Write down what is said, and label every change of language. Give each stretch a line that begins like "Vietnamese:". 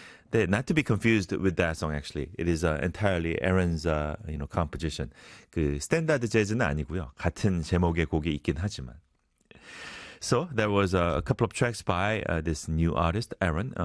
English: They're not to be confused with that song, actually. It is entirely Aaron's composition.
Korean: 그 스탠다드 재즈는 아니고요. 같은 제목의 곡이 있긴 하지만.
English: So there was a couple of tracks by this new artist, Aaron.